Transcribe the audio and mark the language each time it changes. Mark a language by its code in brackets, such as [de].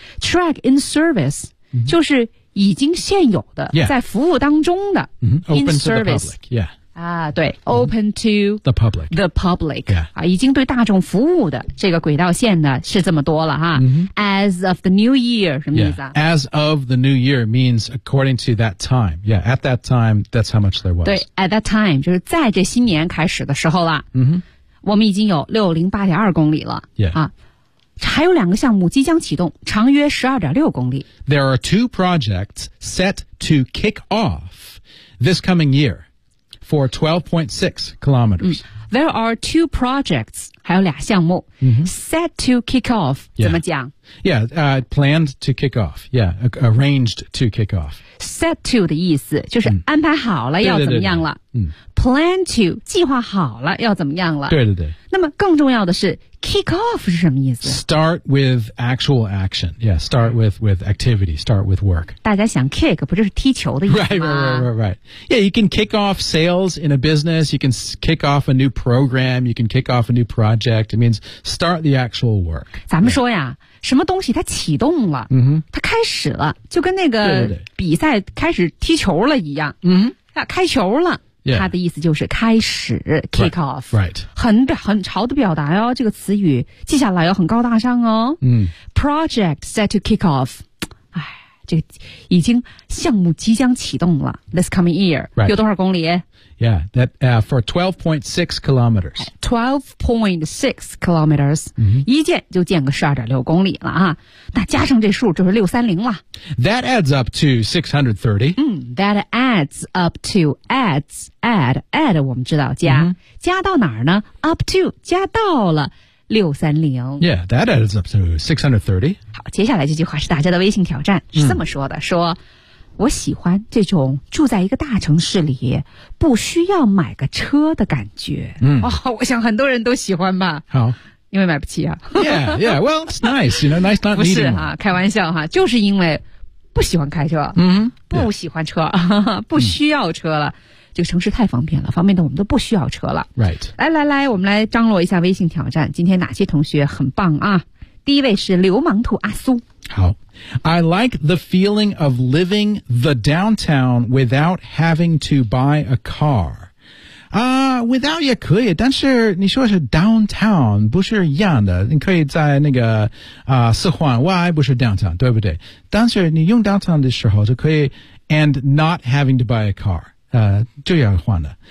[en] Track in service,、 mm-hmm. [zh] 就是已经现有的、 [en] yeah. [zh] 在服务当中的、 [en] mm-hmm. Open service. To the public. Yeah. [zh] 啊对、 [en] mm-hmm. Open to the public. The public. Yeah. [zh] 啊已经对大众服务的这个轨道线呢是这么多了哈。 Mm-hmm. [en] As of the new year, [zh] 什么意思啊、 [en] yeah. As of the new year means according to that time. Yeah, at that time, that's how much there was. [zh] 对 [en] at that time, [zh] 就是在这新年开始的时候啦。嗯、mm-hmm. 我们已经有 608.2 公里了、 [en] yeah. [zh] 啊、还有两个项目即将启动长约 12.6 公里 [en] There are two projects set to kick off this coming year for 12.6 kilometers、 [zh] 嗯、 [en] There are two projects [zh] 还有俩项目、 mm-hmm. [en] set to kick off、 yeah. [zh] 怎么讲 [en] Yeah,、planned to kick off Yeah, arranged to kick off [zh] Set to 的意思就是安排好了、嗯、要怎么样了对对对对、嗯 Plan to, 计划好了要怎么样了对对对。那么更重要的是 ,kick off 是什么意思 [en] ?Start with actual action. Yeah, start with activity, start with work. [zh] 大家想 kick, 不就是踢球的意思吗 [en] Right. Yeah, you can kick off sales in a business, you can kick off a new program, you can kick off a new project. It means start the actual work. [zh] 咱们说呀、yeah. 什么东西它启动了、 mm-hmm. 它开始了就跟那个比赛开始踢球了一样。嗯、mm-hmm. 啊、开球了。 [en] Yeah. [zh] 他的意思就是开始 kick off [en] right. [zh] 很潮的表达哦这个词语记下来哦很高大上哦、嗯、 [en] Project set to kick off [zh] 这个已经项目即将启动了 [en] This coming year、 right. [zh] 有多少公里 [en] Yeah, that, for 12.6 kilometers. 12.6 kilometers,、 mm-hmm. [zh] 一箭就箭个12.6公里了啊。那加上这数就是630了。 [en] That adds up to 630.、 That adds up to, add, [zh] 我们知道加、 mm-hmm. 加到哪儿呢 ?up to, 加到了630。 [en] Yeah, that adds up to 630. [zh] 好，接下来这句话是大家的微信挑战，是这么说的、说我喜欢这种住在一个大城市里不需要买个车的感觉。我想很多人都喜欢吧。好。因为买不起啊。 [en] yeah, well, it's nice, you know, nice not needing. [zh] 不是啊开玩笑哈、就是因为不喜欢开车。嗯、不喜欢车、不需要车了、这个城市太方便了方便的我们都不需要车了。 [en] Right. [zh] 来来来我们来张罗一下微信挑战今天哪些同学很棒啊。第一位是流氓兔阿苏。好。 [en] I like the feeling of living the downtown without having to buy a car. [zh] Without 也可以但是你说是 downtown, 不是一样的。你可以在那个四环外不是 downtown, 对不对但是你用 downtown 的时候就可以 [en] and not having to buy a car. [zh] 就要换的。